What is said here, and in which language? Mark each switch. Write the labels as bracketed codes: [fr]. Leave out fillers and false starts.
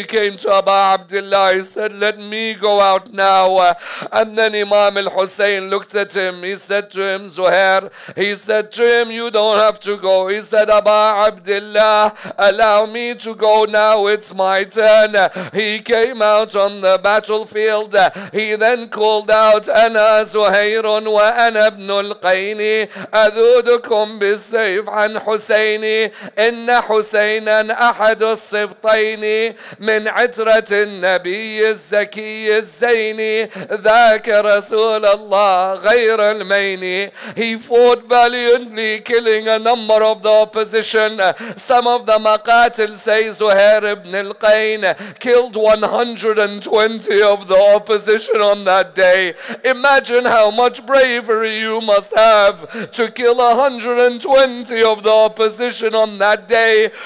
[en] He came to Abu Abdullah. He said, let me go out now. And then Imam al-Hussein looked at him. He said to him, Zuhair, he said to him, you don't have to go. He said, Abu Abdullah, allow me to go now. It's my turn. He came out on the battlefield. He then called out, [ar] أنا زهير وأنا ابن القين أذودكم بالسيف عن حسيني إن حسينا أحد السبطين من عترة النبي الزكي الزيني ذاك رسول الله غير المين. [en] He fought valiantly, killing a number of the opposition. Some of the maqatil say Zuhair ibn al-Qayn killed 120 of the opposition on that day. Imagine how much bravery you must have to kill 120 of the opposition on that day.